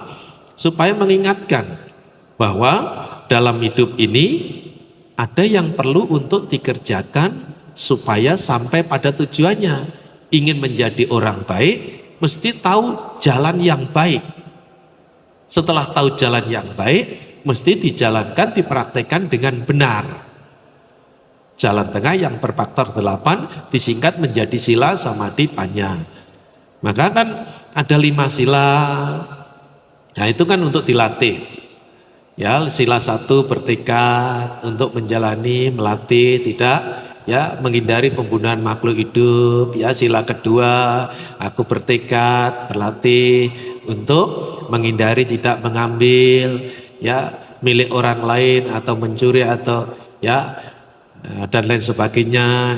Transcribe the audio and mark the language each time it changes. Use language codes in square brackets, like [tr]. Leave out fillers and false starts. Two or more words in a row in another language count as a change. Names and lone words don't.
[id] Supaya mengingatkan bahwa dalam hidup ini ada yang perlu untuk dikerjakan supaya sampai pada tujuannya. Ingin menjadi orang baik, mesti tahu jalan yang baik. Setelah tahu jalan yang baik, mesti dijalankan, dipraktekkan dengan benar. Jalan tengah yang berfaktor 8 disingkat menjadi [pi] sila, samadhi, panya. [id] Maka kan ada 5 sila. Nah, itu kan untuk dilatih. Ya, sila 1 bertekad untuk menjalani, melatih, tidak ya menghindari pembunuhan makhluk hidup. Ya, sila kedua, aku bertekad, berlatih untuk menghindari tidak mengambil ya milik orang lain atau mencuri atau ya dan lain sebagainya.